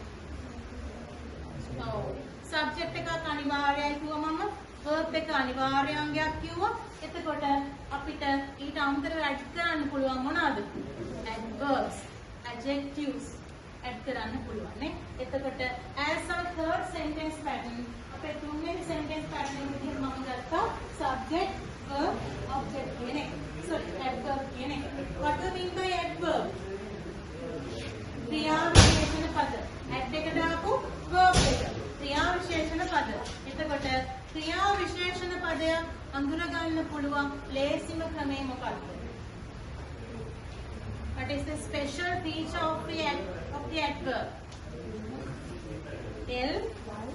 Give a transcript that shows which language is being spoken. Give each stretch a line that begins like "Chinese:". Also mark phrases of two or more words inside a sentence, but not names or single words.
Sinhala: ඔව්. subject එකක් අනිවාර්යයි කිව්වම verb එක අනිවාර්ය අංගයක් කිව්වා. එතකොට අපිට ඊට අමතරව add කරන්න පුළුවන් මොනවද?
English: adverbs, adjectives add
Sinhala: කරන්න පුළුවන් නේ. එතකොට
English: as a third sentence pattern
Sinhala: අපේ තුන්වෙනි
English: sentence pattern
Sinhala: එක විදිහට මම ගත්තා
English: subject verb object
Sinhala: කියන එක.
English: sorry adverb
Sinhala: කියන එක.
English: what do you mean by adverb?
Sinhala: ක්‍රියා විශේෂණ පද. add එක දාපු verb එක. ක්‍රියා විශේෂණ පද. එතකොට ක්‍රියා විශේෂණ පදය අඳුර ගන්න පුළුවන් ලේසිම ක්‍රමය මොකක්ද?
English: What is the special feature of the adverb? L